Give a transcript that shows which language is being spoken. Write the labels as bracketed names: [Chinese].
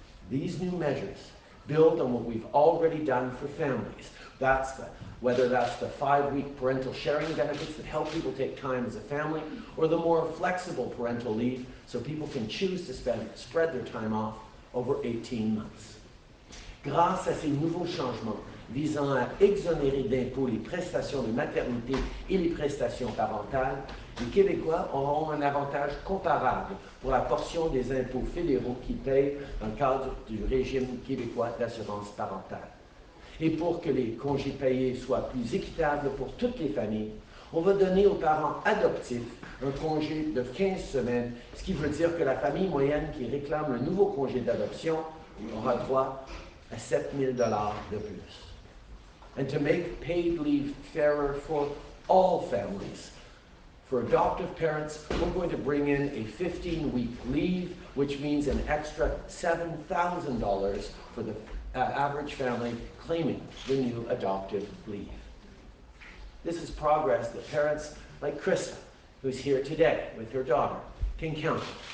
[English] These new measures build on what we've already done for families. Whether that's the 5-week parental sharing benefits that help people take time as a family, or the more flexible parental leave so people can choose to spread their time off over 18 months. [French] Grâce à ces nouveaux changements visant à exonérer d'impôts les prestations de maternité et les prestations parentales, les Québécois auront un avantage comparable pour la portion des impôts fédéraux qu'ils payent dans le cadre du régime québécois d'assurance parentale. Et pour que les congés payés soient plus équitables pour toutes les familles, on va donner aux parents adoptifs un congé de 15 semaines, ce qui veut dire que la famille moyenne qui réclame le nouveau congé d'adoption aura droit à 7 000 $ de plus. [English] And to make paid leave fairer for all families, For adoptive parents, we're going to bring in a 15-week leave, which means an extra $7,000 for the average family claiming the new adoptive leave. This is progress that parents like Krista, who's here today with her daughter, can count on.